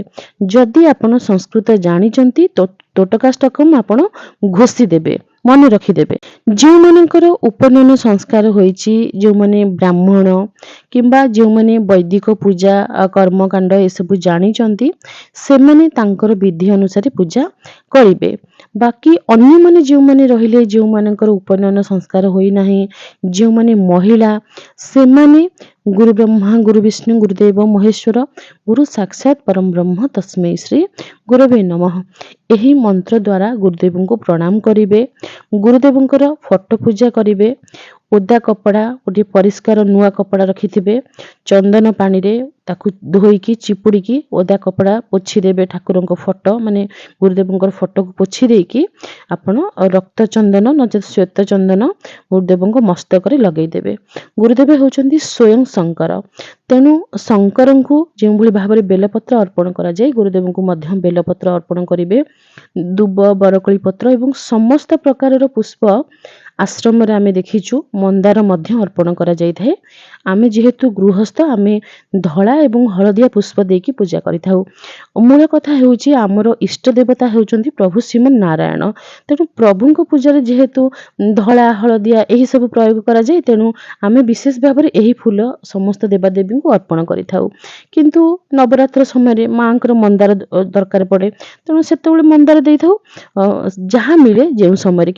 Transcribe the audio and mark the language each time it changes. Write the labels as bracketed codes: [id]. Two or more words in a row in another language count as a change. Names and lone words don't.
[or] ଯଦି ଆପଣ ସଂସ୍କୃତ ଜାଣିଛନ୍ତି ତ ତୋଟକାଷ୍ଟକମ ଆପଣ ଘୋଷି ଦେବେ, ମନେ ରଖି ଦେବେ। ଯୋଉମାନଙ୍କର ଉପନୟନ ସଂସ୍କାର ହୋଇଛି, ଯୋଉମାନେ ବ୍ରାହ୍ମଣ କିମ୍ବା ଯୋଉମାନେ ବୈଦିକ ପୂଜା କର୍ମକାଣ୍ଡ ଏସବୁ ଜାଣିଛନ୍ତି, ସେମାନେ ତାଙ୍କର ବିଧି ଅନୁସାରେ ପୂଜା କରିବେ। ବାକି ଅନ୍ୟମାନେ ଯୋଉମାନେ ରହିଲେ, ଯୋଉମାନଙ୍କର ଉପନୟନ ସଂସ୍କାର ହୋଇନାହିଁ, ଯୋଉମାନେ ମହିଳା, ସେମାନେ [sa] गुरु ब्रह्मा गुरु विष्णु गुरुदेव महेश्वर गुरु साक्षात परम ब्रह्म तस्मै श्री गुरवे नमः [or] ଏହି ମନ୍ତ୍ର ଦ୍ୱାରା ଗୁରୁଦେବଙ୍କୁ ପ୍ରଣାମ କରିବେ। ଗୁରୁଦେବଙ୍କର ଫଟୋ ପୂଜା କରିବେ। ଓଦା କପଡ଼ା ଗୋଟେ ପରିଷ୍କାର ନୂଆ କପଡ଼ା ରଖିଥିବେ ଚନ୍ଦନ ପାଣିରେ ତାକୁ ଧୋଇକି ଚିପୁଡ଼ିକି ଓଦା କପଡ଼ା ପୋଛି ଦେବେ ଠାକୁରଙ୍କ ଫଟୋ ମାନେ ଗୁରୁଦେବଙ୍କର ଫଟୋକୁ ପୋଛି ଦେଇକି ଆପଣ ରକ୍ତ ଚନ୍ଦନ ନଚେତ ଶ୍ୱେତ ଚନ୍ଦନ ଗୁରୁଦେବଙ୍କ ମସ୍ତକରେ ଲଗାଇ ଦେବେ। ଗୁରୁଦେବ ହେଉଛନ୍ତି ସ୍ୱୟଂ ଶଙ୍କର ତେଣୁ ଶଙ୍କରଙ୍କୁ ଯେଉଁ ଭଳି ଭାବରେ ବେଲପତ୍ର ଅର୍ପଣ କରାଯାଏ ଗୁରୁଦେବଙ୍କୁ ମଧ୍ୟ ବେଲପତ୍ର ଅର୍ପଣ କରିବେ ଦୁବ ବରକୋଳି ପତ୍ର ଏବଂ ସମସ୍ତ ପ୍ରକାର ପୁଷ୍ପ ଆଶ୍ରମରେ ଆମେ ଦେଖିଛୁ ମନ୍ଦାର ମଧ୍ୟ ଅର୍ପଣ କରାଯାଇଥାଏ। ଆମେ ଯେହେତୁ ଗୃହସ୍ଥ ଆମେ ଧଳା ଏବଂ ହଳଦିଆ ପୁଷ୍ପ ଦେଇକି ପୂଜା କରିଥାଉ। ମୂଳ କଥା ହେଉଛି ଆମର ଇଷ୍ଟ ଦେବତା ହେଉଛନ୍ତି ପ୍ରଭୁ ଶ୍ରୀମନ ନାରାୟଣ ତେଣୁ ପ୍ରଭୁଙ୍କ ପୂଜାରେ ଯେହେତୁ ଧଳା ହଳଦିଆ ଏହି ସବୁ ପ୍ରୟୋଗ କରାଯାଏ ତେଣୁ ଆମେ ବିଶେଷ ଭାବରେ ଏହି ଫୁଲ ସମସ୍ତ ଦେବାଦେବୀଙ୍କୁ ଅର୍ପଣ କରିଥାଉ। କିନ୍ତୁ ନବରାତ୍ର ସମୟରେ ମାଙ୍କର ମନ୍ଦାର ଦରକାର ପଡ଼େ ତେଣୁ ସେତେବେଳେ ମନ୍ଦାର ଦେଇଥାଉ ଯାହା ମିଳେ ଯେଉଁ ସମୟରେ।